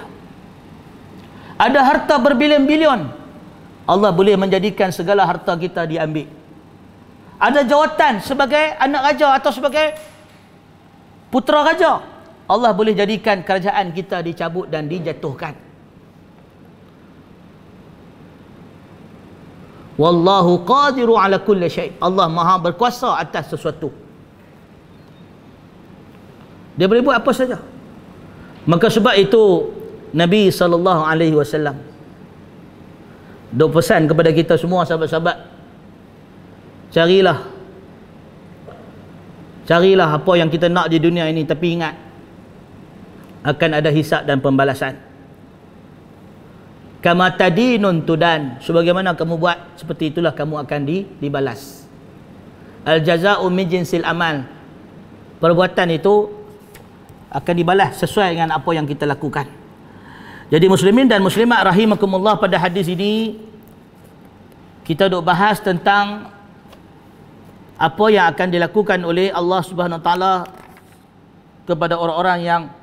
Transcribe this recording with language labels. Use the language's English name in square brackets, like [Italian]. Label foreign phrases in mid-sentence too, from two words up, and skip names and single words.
[Malay] Ada harta berbilion-bilion. Allah boleh menjadikan segala harta kita diambil. Ada jawatan sebagai anak raja atau sebagai putera raja, Allah boleh jadikan kerajaan kita dicabut dan dijatuhkan. [Arabic] والله قادر على كل شيء'. [Malay] Allah Maha berkuasa atas sesuatu. Dia boleh buat apa saja. Maka sebab itu Nabi [Arabic] صلى الله عليه وسلم [Malay] dok pesan kepada kita semua sahabat-sahabat, carilah apa yang kita nak di dunia ini, tapi ingat akan ada hisab dan pembalasan. [Arabic] كما تدين تدان, [Malay] sebagaimana kamu buat seperti itulah kamu akan dibalas. [Arabic] الجزاء من جنس العمل, [Malay] perbuatan itu akan dibalas sesuai dengan apa yang kita lakukan. Jadi muslimin dan muslimat rahimakumullah, pada hadis ini kita duk bahas tentang apa yang akan dilakukan oleh Allah [Arabic] سبحانه وتعالى [Malay] kepada orang-orang yang